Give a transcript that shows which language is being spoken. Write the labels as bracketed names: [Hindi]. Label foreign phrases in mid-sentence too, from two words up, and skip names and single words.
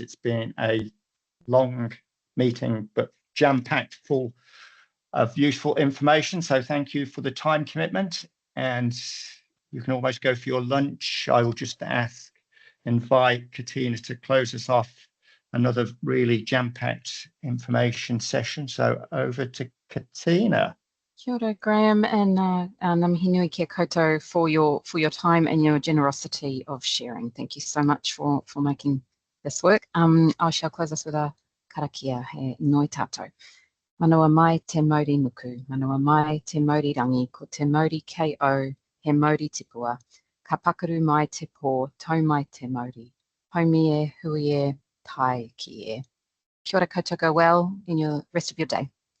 [English] It's been a long meeting, but jam-packed full of useful information. So thank you for the time commitment, and you can almost go for your lunch. I will just invite Katina to close us off another really jam-packed information session. So over to Katina. [Māori] Kia ora, [English] Graham, and [Māori] ngā mihi nui kia koutou [English] for your time and your generosity of sharing. Thank you so much for making this work. I shall close us with a karakia [Māori] he noi tātou. Manawa mai te mauri nuku, manawa mai te mauri rangi, ko te mauri KO, he mauri tipua. Ka pakaru mai te pō, tau mai te mauri. Haumi e, hui e, tai ki e. Kia ora koutou, [English] go well in your rest of your day.